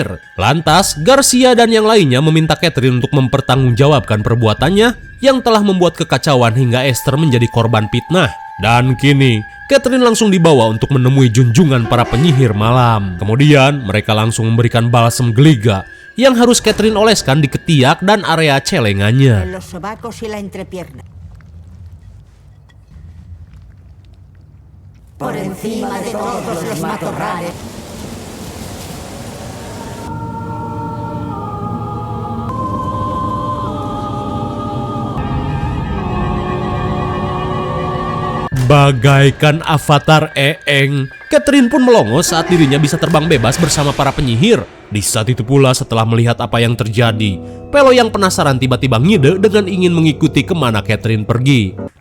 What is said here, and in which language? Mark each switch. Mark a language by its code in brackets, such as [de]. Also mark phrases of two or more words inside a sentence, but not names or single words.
[id] Lantas, Garcia dan yang lainnya meminta Catherine untuk mempertanggungjawabkan perbuatannya yang telah membuat kekacauan hingga Esther menjadi korban fitnah. Dan kini, Catherine langsung dibawa untuk menemui junjungan para penyihir malam. Kemudian, mereka langsung memberikan balsam geliga yang harus Catherine oleskan di ketiak dan area En celengannya. [es] los sobacos y la entrepierna. Por encima de todos los matorrales. [id] Bagaikan avatar Eeng, Catherine pun melongo saat dirinya bisa terbang bebas bersama para penyihir. Di saat itu pula setelah melihat apa yang terjadi, Pelo yang penasaran tiba-tiba ngide dengan ingin mengikuti kemana Catherine pergi.